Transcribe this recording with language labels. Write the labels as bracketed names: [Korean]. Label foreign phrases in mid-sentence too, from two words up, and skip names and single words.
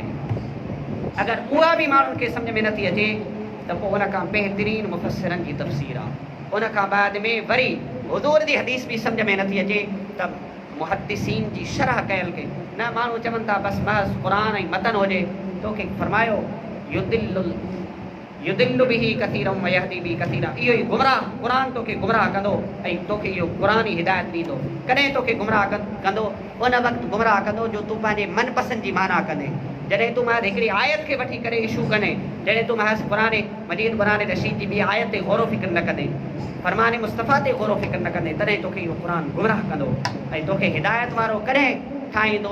[Sindhi] अगरि उहा बि माण्हुनि खे सम्झ में नथी अचे त पोइ उनखां बहितरीन मुफ़स्सिरनि जी तफ़सीर आहे। उनखां बाद में वरी हुज़ूर जी हदीस बि सम्झ में नथी अचे त मुहद्दिसीन जी शरह कयल खे न। माण्हू चवनि था बसि महज़ क़ुरान ऐं मतन हुजे। तोखे फरमायो [Arabic] يضل به كثيرا ويهدي به كثيرا, [Sindhi] इहो ई गुमराह क़ुरान तोखे गुमराह कंदो ऐं तोखे इहो क़ुरान ई हिदायत ॾींदो। कॾहिं तोखे गुमराह कंदो, उन वक़्तु गुमराह कंदो जो तूं पंहिंजे मनपसंदि जी माना कंदे। जॾहिं तूं महज़ हिकिड़ी आयत खे वठी करे इशू कने, जॾहिं तूं महज़ क़ुरान मजीद क़ुरान रशीद जी ॿी आयत ते गौर फ़िक्र न कंदे, फरमान मुस्तफ़ा ते गौर फ़िक्र न कंदे, तॾहिं तोखे इहो क़ुरान गुमराह कंदो ऐं तोखे हिदायत वारो कॾहिं ठाहींदो।